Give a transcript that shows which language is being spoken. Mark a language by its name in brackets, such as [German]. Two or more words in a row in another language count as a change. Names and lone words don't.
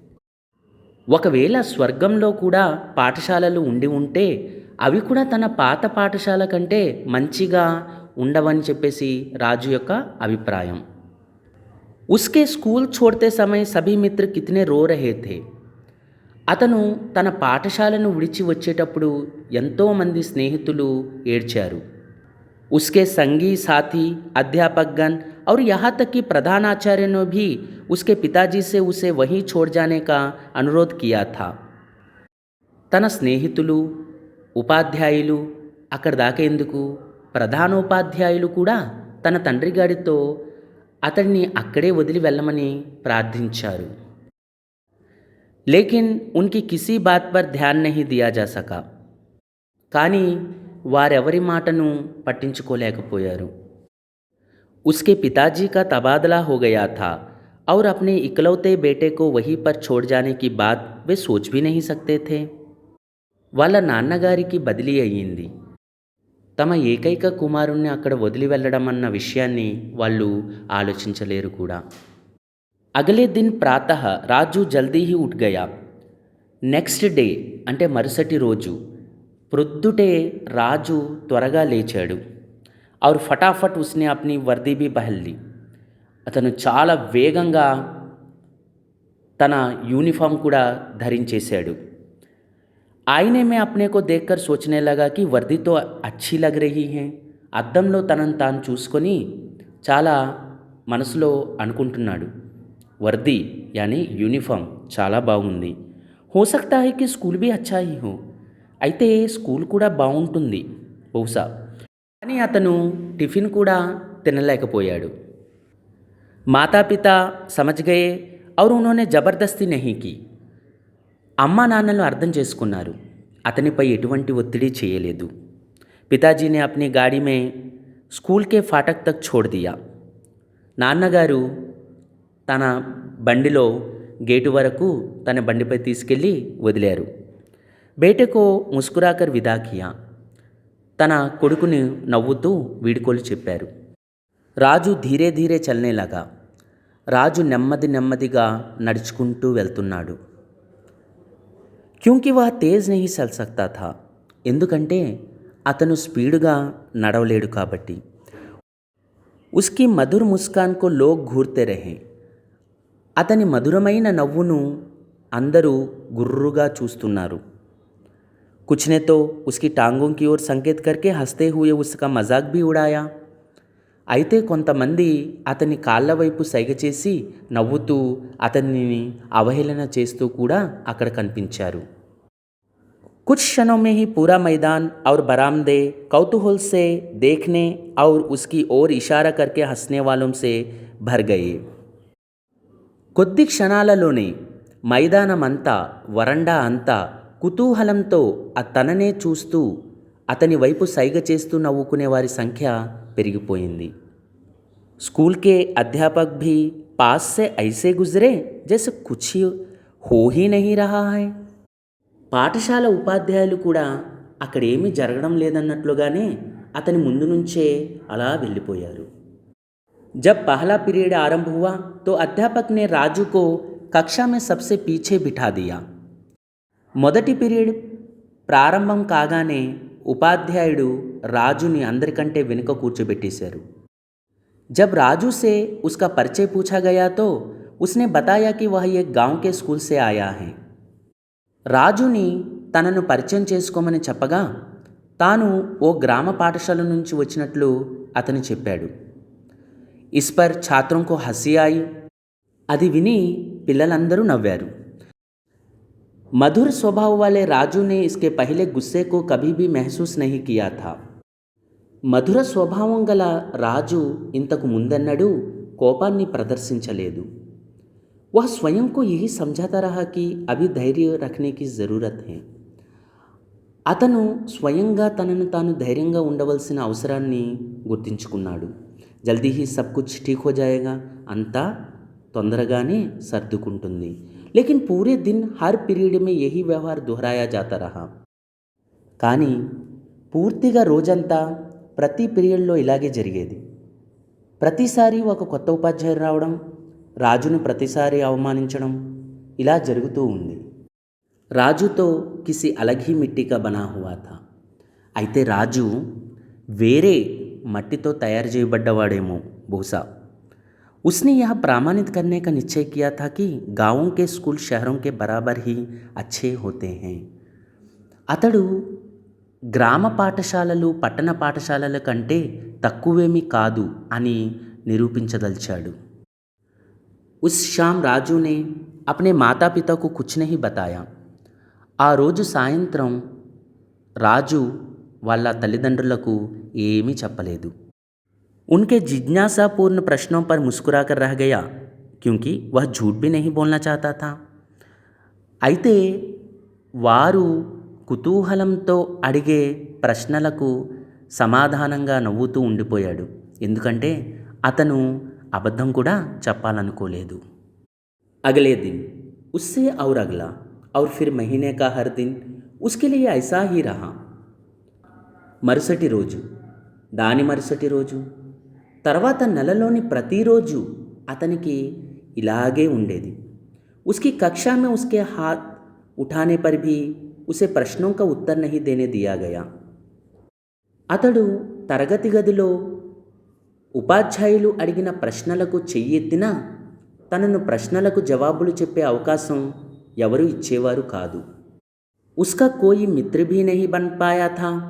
[Telugu] ఒకవేళ స్వర్గంలో కూడా పాఠశాలలు ఉండి ఉంటే అవి కూడా తన పాత పాఠశాల కంటే మంచిగా ఉండవని చెప్పేసి రాజు యొక్క అభిప్రాయం. [Hindi] उसके स्कूल छोड़ते समय सभी मित्र कितने रो रहे थे. [Telugu] అతను తన పాఠశాలను విడిచి వచ్చేటప్పుడు ఎంతోమంది స్నేహితులు ఏడ్చారు. [Hindi] उसके संगी साथी अध्यापकगण और यहाँ तक कि प्रधानाचार्य ने भी उसके पिताजी से उसे वहीं छोड़ जाने का अनुरोध किया था. [Telugu] తన స్నేహితులు, ఉపాధ్యాయులు, అక్కడ దాకా ఎందుకు, ప్రధానోపాధ్యాయులు కూడా తన తండ్రి గారితో అతడిని అక్కడే వదిలి వెళ్ళమని ప్రార్థించారు. [Hindi] लेकिन उनकी किसी बात पर ध्यान नहीं दिया जा सका. [Telugu] కానీ వారెవరి మాటను పట్టించుకోలేకపోయారు. [Hindi] उसके पिताजी का तबादला हो गया था और अपने इकलौते बेटे को वहीं पर छोड़ जाने की बात वे सोच भी नहीं सकते थे. [Telugu] వాళ్ళ నాన్నగారికి బదిలీ అయ్యింది. తమ ఏకైక కుమారుణ్ణి అక్కడ వదిలి వెళ్ళడం అన్న విషయాన్ని వాళ్ళు ఆలోచించలేరు కూడా. [Hindi] अगले दिन प्रातः राजू जल्दी ही उठ गया. [English] next day [Telugu] అంటే మరుసటి రోజు ప్రొద్దుటే రాజు త్వరగా లేచాడు. [Hindi] और फटाफट उसने अपनी वर्दी भी पहन ली. [Telugu] అతను చాలా వేగంగా తన యూనిఫామ్ కూడా ధరించేశాడు. [Hindi] आईने में अपने को देखकर सोचने लगा कि वर्दी तो अच्छी लग रही है. [Telugu] అద్దంలో తనను తాను చూసుకొని చాలా మనసులో అనుకుంటున్నాడు, వర్ది యాని యూనిఫామ్ చాలా బాగుంది. [Hindi] हो सकता है कि स्कूल भी अच्छा ही हो. [Telugu] అయితే స్కూల్ కూడా బాగుంటుంది బహుశా. కానీ అతను టిఫిన్ కూడా తినలేకపోయాడు. [Hindi] मातापिता समझ गए और उन्होंने ज़बरदस्ती नहीं की. [Telugu] అమ్మా నాన్నలు అర్థం చేసుకున్నారు, అతనిపై ఎటువంటి ఒత్తిడి చేయలేదు. [Hindi] पिताजीने अपनी गाड़ी में स्कूल के फाटक तक छोड़ दिया. [Telugu] నాన్నగారు తన బండిలో గేటు వరకు తన బండిపై తీసుకెళ్ళి వదిలారు. [Hindi] बेटेको मुस्कुराकर विदा किया. [Telugu] తన కొడుకుని నవ్వుతూ వీడ్కోలు చెప్పారు. [Hindi] राजू धीरे धीरे चलने लगा. [Telugu] రాజు నెమ్మది నెమ్మదిగా నడుచుకుంటూ వెళ్తున్నాడు. [Hindi] क्योंकि वह तेज़ नहीं चल सकता था. [Telugu] ఎందుకంటే అతను స్పీడుగా నడవలేడు కాబట్టి. [Hindi] उसकी मधुर मुस्कान को लोग घूरते रहे. [Telugu] అతని మధురమైన నవ్వును అందరూ గుర్రుగా చూస్తున్నారు. [Hindi] कुछ ने तो उसकी टांगों की ओर संकेत करके हंसते हुए उसका मजाक भी उड़ाया. [Telugu] అయితే కొంతమంది అతని కాళ్ళ వైపు సైగ చేసి నవ్వుతూ అతనిని అవహేళన చేస్తూ కూడా అక్కడ కనిపించారు. [Hindi] कुछ क्षणों में ही पूरा मैदान और बरामदे कौतूहल से देखने और उसकी ओर इशारा करके हंसने वालों से भर गए. [Telugu] కొద్ది క్షణాలలోనే మైదానమంతా వరండా అంతా కుతూహలంతో తననే చూస్తూ అతని వైపు సైగ చేస్తూ నవ్వుకునే వారి సంఖ్య పెరిగిపోయింది. [Hindi] स्कूल के अध्यापक भी पास से ऐसे गुजरे जैसे कुछ हो ही नहीं रहा है. [Telugu] పాఠశాల ఉపాధ్యాయులు కూడా అక్కడేమీ జరగడం లేదన్నట్లుగానే అతని ముందు నుంచే అలా వెళ్ళిపోయారు. [Hindi] जब पहला पीरियड आरंभ हुआ तो अध्यापक ने राजू को कक्षा में सबसे पीछे बिठा दिया. [Telugu] మొదటి పీరియడ్ ప్రారంభం కాగానే ఉపాధ్యాయుడు రాజుని అందరికంటే వెనుక కూర్చోబెట్టేశారు. [Hindi] जब राजू से उसका परिचय पूछा गया तो उसने बताया कि वह एक गांव के स्कूल से आया है. [Telugu] రాజుని తనను పరిచయం చేసుకోమని చెప్పగా తాను ఓ గ్రామ పాఠశాల నుంచి వచ్చినట్లు అతను చెప్పాడు. [Hindi] इस पर छात्रों को हंसी आई. [Telugu] అది విని పిల్లలందరూ నవ్వారు. [Hindi] मधुर स्वभाव वाले राजू ने इसके पहले गुस्से को कभी भी महसूस नहीं किया था. [Telugu] మధుర స్వభావం గల రాజు ఇంతకు ముందన్నడూ కోపాన్ని ప్రదర్శించలేదు. [Hindi] वह स्वयं को यही समझाता रहा कि अभी धैर्य रखने की ज़रूरत है. [Telugu] అతను స్వయంగా తనను తాను ధైర్యంగా ఉండవలసిన అవసరాన్ని గుర్తించుకున్నాడు. [Hindi] जल्दी ही सब कुछ ठीक हो जाएगा, [Telugu] అంతా తొందరగానే సర్దుకుంటుంది. [Hindi] लेकिन पूरे दिन हर पीरियड में यही व्यवहार दोहराया जाता रहा. [Telugu] కానీ పూర్తిగా రోజంతా ప్రతి పీరియడ్లో ఇలాగే జరిగేది. ప్రతిసారి ఒక కొత్త ఉపాధ్యాయుడు రావడం, రాజును ప్రతిసారి అవమానించడం ఇలా జరుగుతూ ఉంది. [Hindi] राजू तो किसी अलग मिट्टी का बना हुआ था. [Telugu] అయితే రాజు వేరే మట్టితో తయారు చేయబడ్డవాడేమో బహుశా. [Hindi] उसने यह प्रमाणित करने का निश्चय किया था कि गाँवों के स्कूल शहरों के बराबर ही अच्छे होते हैं. [Telugu] అతడు గ్రామ పాఠశాలలు పట్టణ పాఠశాలల కంటే తక్కువేమీ కాదు అని నిరూపించదలిచాడు. [Hindi] उस शाम राजू ने अपने माता पिता को कुछ नहीं बताया. [Telugu] ఆ రోజు సాయంత్రం రాజు వాళ్ళ తల్లిదండ్రులకు ఏమీ చెప్పలేదు. [Hindi] उनके जिज्ञासापूर्ण प्रश्नों पर मुस्कुराकर रह गया क्योंकि वह झूठ भी नहीं बोलना चाहता था. [Telugu] అయితే వారు కుతూహలంతో అడిగే ప్రశ్నలకు సమాధానంగా నవ్వుతూ ఉండిపోయాడు. ఎందుకంటే అతను అబద్ధం కూడా చెప్పాలనుకోలేదు. [Hindi] अगले दिन उससे और अगला और फिर महीने का हर दिन उसके लिए ऐसा ही रहा. [Telugu] మరుసటి రోజు, దాని మరుసటి రోజు, తర్వాత నెలలోని ప్రతిరోజు అతనికి ఇలాగే ఉండేది. [Hindi] उसकी कक्षा में उसके हाथ उठाने पर भी उसे प्रश्नों का उत्तर नहीं देने दिया गया. [Telugu] అతడు తరగతి గదిలో ఉపాధ్యాయులు అడిగిన ప్రశ్నలకు చెయ్యెత్తినా తనను ప్రశ్నలకు జవాబులు చెప్పే అవకాశం ఎవరూ ఇచ్చేవారు కాదు. [Hindi] उसका कोई मित्र भी नहीं बन पाया था.